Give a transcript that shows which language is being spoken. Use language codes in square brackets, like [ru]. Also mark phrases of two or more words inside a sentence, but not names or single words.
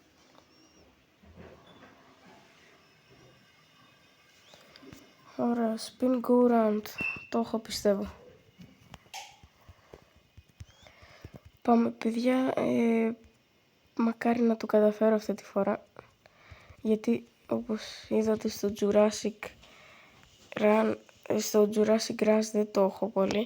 [el] Ωραία, [en] spin go round. [el] Το έχω, πιστεύω. Πάμε, παιδιά. Μακάρι να το καταφέρω αυτή τη φορά. Γιατί όπως είδατε στο Jurassic Rush δεν το έχω πολύ.